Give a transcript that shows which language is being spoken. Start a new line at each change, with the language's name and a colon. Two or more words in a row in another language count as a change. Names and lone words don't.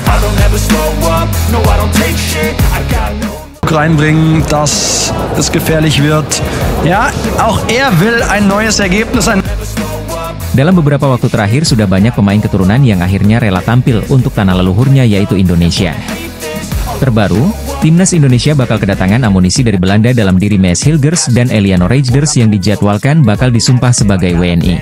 German: reinbringen, dass es gefährlich wird. Ja, auch er will ein neues Ergebnis.
Indonesian: Dalam beberapa waktu terakhir sudah banyak pemain keturunan yang akhirnya rela tampil untuk tanah leluhurnya yaitu Indonesia. Terbaru, timnas Indonesia bakal kedatangan amunisi dari Belanda dalam diri Maes Hilgers dan Eliano Reijnders yang dijadwalkan bakal disumpah sebagai WNI.